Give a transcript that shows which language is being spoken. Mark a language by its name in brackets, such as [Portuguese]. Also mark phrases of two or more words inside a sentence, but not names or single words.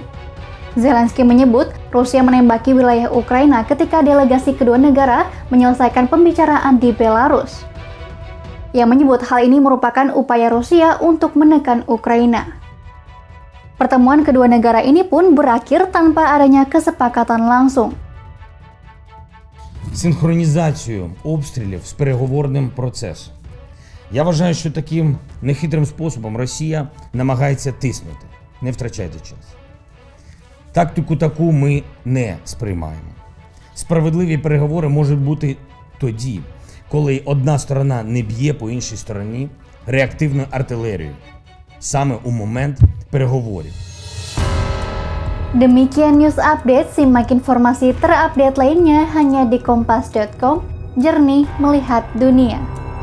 [Indonesian] Zelensky menyebut Rusia menembaki wilayah Ukraina ketika delegasi kedua negara menyelesaikan pembicaraan di Belarus. Ia menyebut hal ini merupakan upaya Rusia untuk menekan Ukraina. Pertemuan kedua negara ini pun berakhir tanpa adanya kesepakatan langsung. [Ukrainian] Синхронізацію обстрілів з переговорним процесом. Я вважаю, що таким нехитрим способом Росія намагається тиснути. Не втрачайте час. Тактику таку ми не сприймаємо. Справедливі переговори можуть бути тоді, коли одна сторона не б'є по іншій стороні реактивною артилерією, саме у момент переговорів. [Indonesian] Demikian news update, simak informasi terupdate lainnya hanya di kompas.com, jernih melihat dunia.